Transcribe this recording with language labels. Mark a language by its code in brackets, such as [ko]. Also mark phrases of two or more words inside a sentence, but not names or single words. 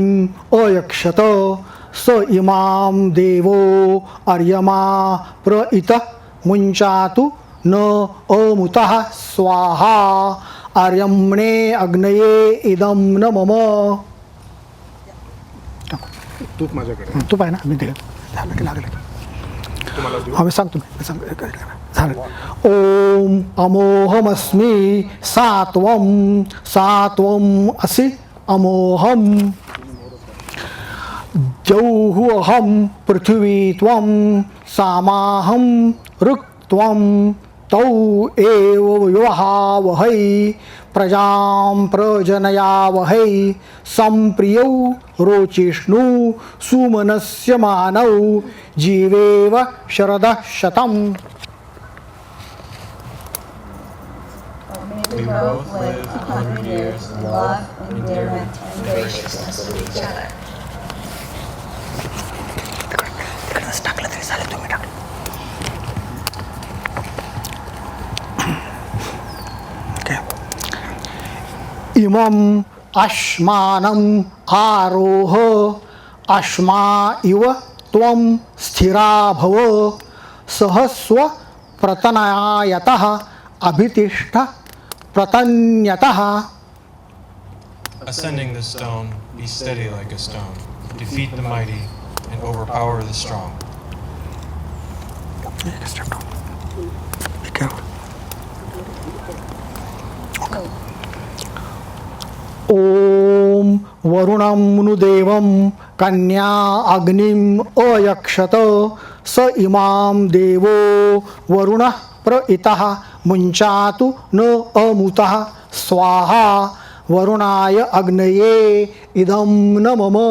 [sa] अयक्षत स इमां देवो आर्यमा प्रइत मुञ्चातु न अमुतः स्वाहा आर्यम्णे अग्नये इदं न मम. [mr] तूप माझ्याकडे तू पाय ना मी दिलं झालं की लागलं की तुम्हाला देऊ. आम्ही सांगतो झालं. [sa] ओम अमोहमस्मि सात्वं सात्वं असि अमोहम द्यौः पृथिवी त्वं सामाहं ऋक् त्वं तौ एव विवहावहै प्रजां प्रजनयावहै सम्प्रियौ रोचिष्णु सुमनस्य मानौ जीवेव शरदः शतम्. [en] May we both live 100 years in love, endearment, and graciousness with each other. [mr] टाकलं तरी चालेल तुम्ही टाकलं. [sa] इमम् अश्मानम् आरोह अश्मा इव त्वं स्थिरा भव सहस्व प्रतनायतः अभितिष्ठ प्रतन्यतः. [en] Ascending the stone, be steady like a stone. Defeat the mighty and overpower the strong. Be careful. [sa] ओम वरुणं नुदेवं कन्या अग्निम अयक्षत स इमां देवो वरुणः प्रइतः मुञ्चातु न अमुतः स्वाहा वरुणाय अग्नये इदं न मम.